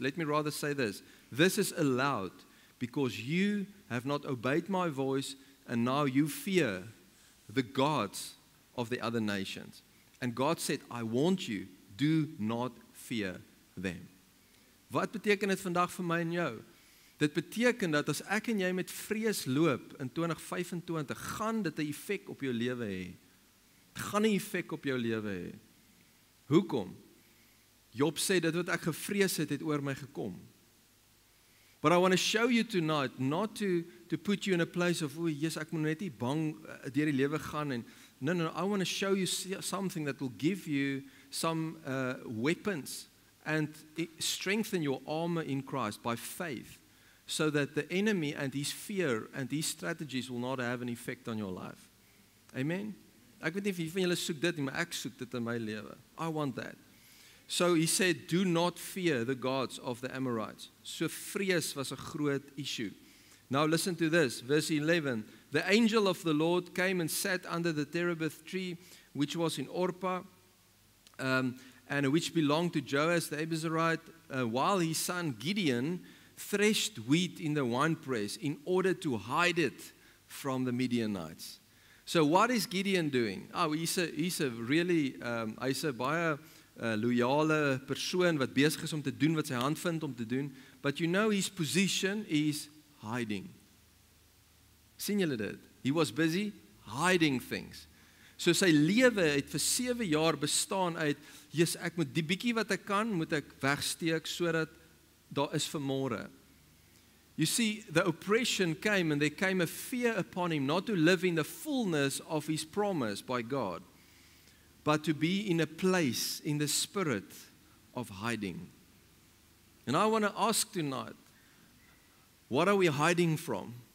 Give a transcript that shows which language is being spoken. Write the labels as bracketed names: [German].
[English] Let me rather say this. This is allowed because you have not obeyed my voice, and now you fear the gods of the other nations. And God said, I want you, do not fear them. [Afrikaans] Wat beteken dit vandag vir my en jou? Dit beteken dat as ek en jy met vrees loop in 2025, gaan dit 'n effek op jou lewe hê. Dit gaan 'n effek op jou lewe hê. Hoekom? Job sê dit wat ek gevrees het oor my gekom. [English] But I want to show you tonight, not to put you in a place of, yes, [Afrikaans] ek moet net nie bang deur die lewe gaan [English] en no, I want to show you something that will give you some weapons and strengthen your armor in Christ by faith, so that the enemy and his fear and his strategies will not have an effect on your life. Amen? [Afrikaans] Ek weet nie of wie van julle soek dit nie, maar ek soek dit in my lewe. [English] I want that. So he said, do not fear the gods of the Amorites. So vrees was a groot issue. Now listen to this, verse 11. The angel of the Lord came and sat under the terebinth tree, which was in Orpah, and which belonged to Joash the Abiezrite, while his son Gideon threshed wheat in the winepress in order to hide it from the Midianites. So what is Gideon doing? He's a really, [Afrikaans] hy's 'n baie loyale persoon wat besig is om te doen wat sy hand vind om te doen. [English] But you know his position is hiding. [Afrikaans] Sien julle dit? [English] He was busy hiding things. [Afrikaans] So sy lewe het vir 7 jaar bestaan uit, Jesus, ek moet die bietjie wat ek kan, moet ek wegsteek sodat daar is vir môre. [English] You see, the oppression came and there came a fear upon him not to live in the fullness of his promise by God, but to be in a place in the spirit of hiding. And I want to ask tonight, what are we hiding from?